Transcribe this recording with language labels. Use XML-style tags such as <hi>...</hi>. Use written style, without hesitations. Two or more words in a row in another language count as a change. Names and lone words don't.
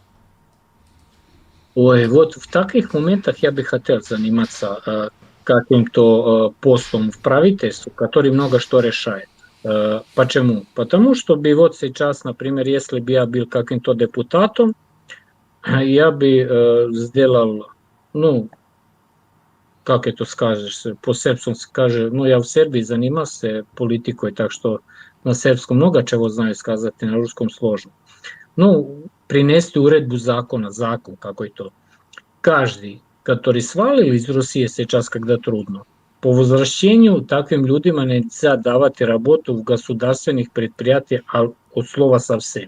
<ru>Ой, вот в таких моментах я бы хотел заниматься каким-то постом в правительстве, который много что решает. Почему? Потому что бы вот сейчас, например, если бы я был каким-то депутатом, я бы сделал, ну, как это скажешь,</ru> <sr>по српskom se kaže,</sr> <ru>ну, я в Сербии занимался политикой, так что на српskom много чего знаю сказать, на русском сложно. Ну, принести</ru> <sr>уредбу закона,</sr> <ru>закон какой-то. Каждый, который свалил из России сейчас, когда трудно, по возвращению таким людям нельзя давать работу в государственных предприятиях от слова совсем.</ru>